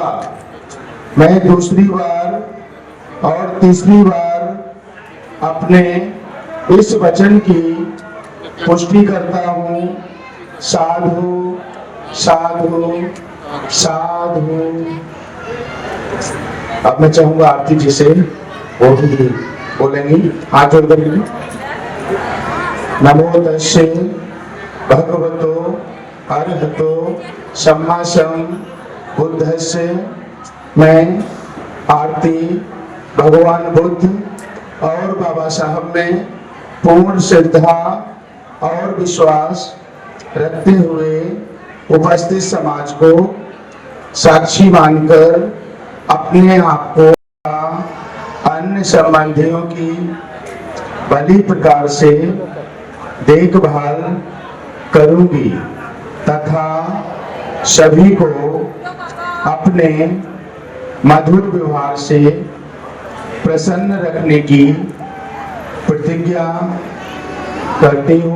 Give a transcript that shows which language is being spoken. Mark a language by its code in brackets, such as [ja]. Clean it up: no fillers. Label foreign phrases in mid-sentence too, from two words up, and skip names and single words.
[hi] मैं दूसरी बार और तीसरी बार अपने इस वचन की पुष्टि करता हूँ, [pi] साधु साधु साधु। [hi] अब मैं चाहूंगा आरती जी से वो भी बोलेंगी, हाथ जोड़ कर। [pi] नमो तस्से भगवतो अरहतो सम्मा बुद्धस्से। [hi] मैं आरती भगवान बुद्ध और बाबा साहब में पूर्ण श्रद्धा और विश्वास रखते हुए उपस्थित समाज को साक्षी मानकर अपने आप को अन्य संबंधियों की भली प्रकार से देखभाल करूंगी तथा सभी को अपने मधुर व्यवहार से प्रसन्न रखने की प्रतिज्ञा करती हूँ।